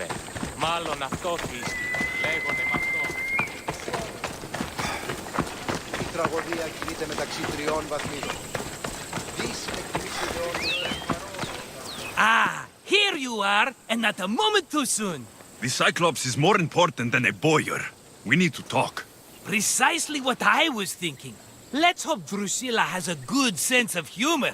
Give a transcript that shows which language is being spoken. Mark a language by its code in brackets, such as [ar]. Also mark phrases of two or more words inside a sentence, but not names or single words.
[el] Μάλλον αυτό θύστη. Λέγονται εμαυτό. Η τραγωδία κινείται μεταξύ τριών βαθμίδων. [en] Ah, here you are, and not a moment too soon. The Cyclops is more important than a boyar. We need to talk. Precisely what I was thinking. Let's hope Drusilla has a good sense of humor.